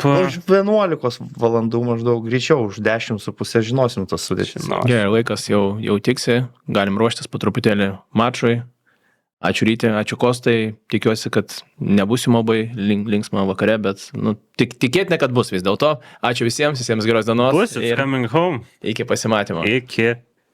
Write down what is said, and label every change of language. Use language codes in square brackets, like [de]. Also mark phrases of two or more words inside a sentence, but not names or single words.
[lt] Už 11 valandų maždaug greičiau, už 10,5 žinosim tas sudėtis. Gerai, laikas jau tiksi, galim ruoštis po truputėlį mačui. Ačiū Ryti, ačiū Kostai, tikiuosi, kad nebus jums labai linksma vakare, bet tikėtina, kad bus vis dėlto. Ačiū visiems geros dienos. Bus, [en] it's coming home. [lt] Iki pasimatymo. Iki.